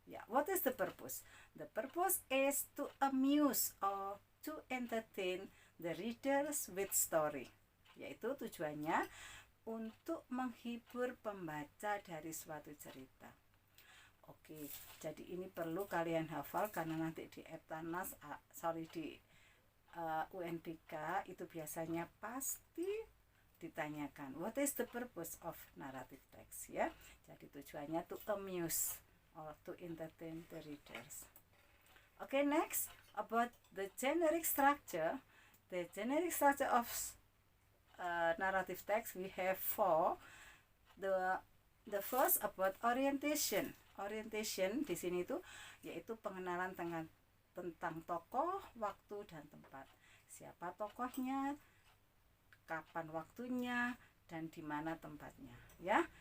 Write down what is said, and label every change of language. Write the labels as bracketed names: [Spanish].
[English] Yeah, what is the purpose? The purpose is to amuse or to entertain the readers with story. [Indonesian] Yaitu tujuannya untuk menghibur pembaca dari suatu cerita. Oke, jadi ini perlu kalian hafal karena nanti di Eptanas, di UNBK itu biasanya pasti ditanyakan [English] what is the purpose of narrative text, [Indonesian] ya. Jadi tujuannya [English] to amuse or to entertain the readers. Okay, next about the generic structure. The generic structure of narrative text we have four. The first about orientation. [Indonesian] Orientation di sini itu yaitu pengenalan tentang tokoh, waktu, dan tempat. Siapa tokohnya, kapan waktunya, dan di mana tempatnya, ya.